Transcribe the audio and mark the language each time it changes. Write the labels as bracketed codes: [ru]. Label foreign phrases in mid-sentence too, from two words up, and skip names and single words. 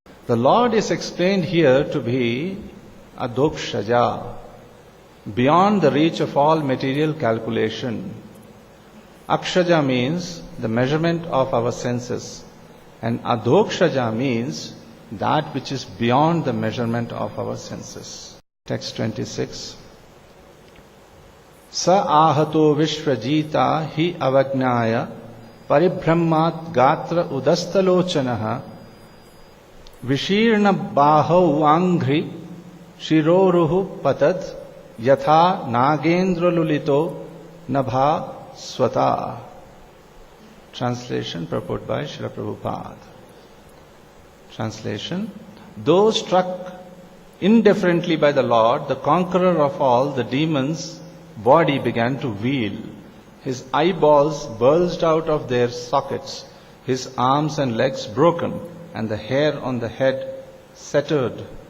[en] The Lord is explained here to be Adokshaja, beyond the reach of all material calculation. Akshaja means the measurement of our senses, and Adokshaja means that which is beyond the measurement of our senses. Text 26. [sa] Sa ahato vishwajita hi avajnaya paribhrahmat gatra udastalochanaha vishirna bahau angri shiroruhu patat yatha nagendra lulito nabha swata. [en] Translation, purport by Srila Prabhupada. Translation: though struck indifferently by the Lord, the conqueror of all, the demon's body began to wheel. His eyeballs bulged out of their sockets, his arms and legs broken, and the hair on the head scattered.